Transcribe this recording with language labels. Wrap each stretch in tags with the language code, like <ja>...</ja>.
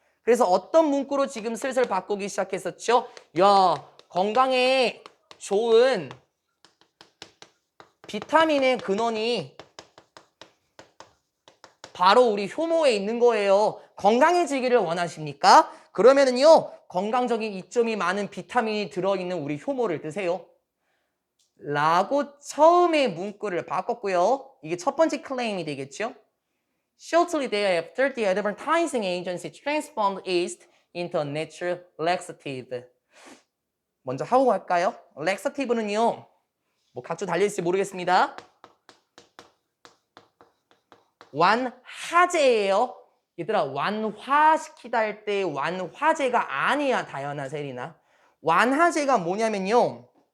<ko>그래서 어떤 문구로 지금 슬슬 바꾸기 시작했었죠? 야, 건강에 좋은 비타민의 근원이 바로 우리 효모에 있는 거예요. 건강해지기를 원하십니까? 그러면은요, 건강적인 이점이 많은 비타민이 들어있는 우리 효모를 드세요. 라고 처음에 문구를 바꿨고요. 이게 첫 번째 클레임이 되겠죠?</ko> <en>Shortly thereafter, the advertising agency transformed yeast into a natural laxative.</en> <ko>먼저 하고 갈까요? laxative는요, 뭐 각주 달려있을지 모르겠습니다. 완화제예요. 얘들아, 완화시키다 할 때 완화제가 아니야, 다현아, 세리나. 완화제가 뭐냐면요.</ko>